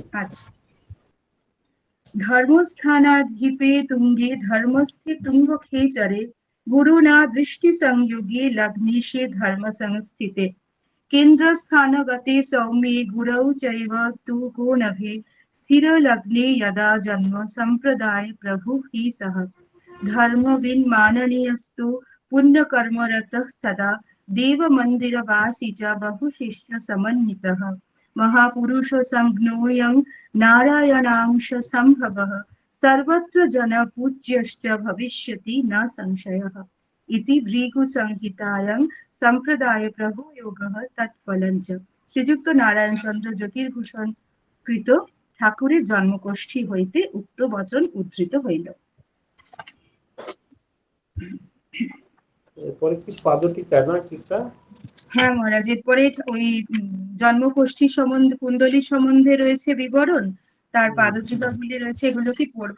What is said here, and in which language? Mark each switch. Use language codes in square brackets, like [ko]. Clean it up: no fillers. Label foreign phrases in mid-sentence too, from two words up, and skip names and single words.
[sa] আচ্ছা। ধর্মস্থানাধিপে তুঙ্গে ধর্মস্থে তুঙ্গ খেচরে গুরুনা দৃষ্টি সংযোগে লগ্নেশে ধর্ম সংস্থিতে কেন্দ্রস্থানগতে সৌম্যে গুরৌ চৈব তু কো নভে স্থির লগ্নে যদা জন্ম সম্প্রদায় প্রভু হি সহ ধর্মবিন মাননীয়স্তু পুণ্যকর্মরতঃ সদা দেব মন্দিরবাসী চ বহুশিষ্য সমন্বিতঃ महापुरुष संज्ञोऽयं नारायणांश संभवः सर्वत्र जन पूज्यश्च भविष्यति न संशयः इति भृगु संहितायां संप्रदाय प्रभु योगः तत्फलञ्च। [bn] শ্রীযুক্ত নারায়ণচন্দ্র জ্যোতির্ভূষণ কৃত ঠাকুরের জন্মকোষ্ঠী হইতে উক্ত বচন উদ্ধৃত হইল। এরপরে কি পাদটিকা না টিকা? হ্যাঁ মহারাজ, এরপরে ওই জন্মকোষ্ঠী সম্বন্ধে, কুণ্ডলী সম্বন্ধে রয়েছে বিবরণ, তার পাদটীকাগুলি রয়েছে, এগুলো কি পড়বো?